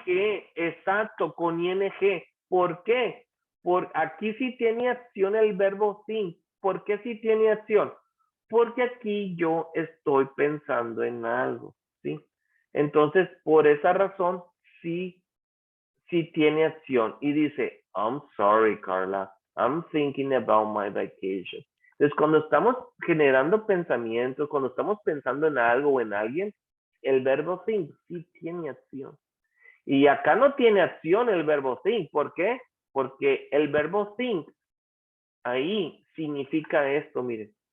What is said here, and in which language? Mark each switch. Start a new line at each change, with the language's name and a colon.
Spanish: ing, exacto, con ing. ¿Por qué? Por aquí sí tiene acción el verbo think. ¿Por qué sí tiene acción? Porque aquí yo estoy pensando en algo, ¿sí? Entonces, por esa razón, sí tiene acción. Y dice,
English: I'm sorry, Carla. I'm thinking about my vacation.
Spanish: Entonces, cuando estamos generando pensamientos, cuando estamos pensando en algo o en alguien, el verbo think sí tiene acción. Y acá no tiene acción el verbo think. ¿Por qué? Porque el verbo think ahí significa esto, miren.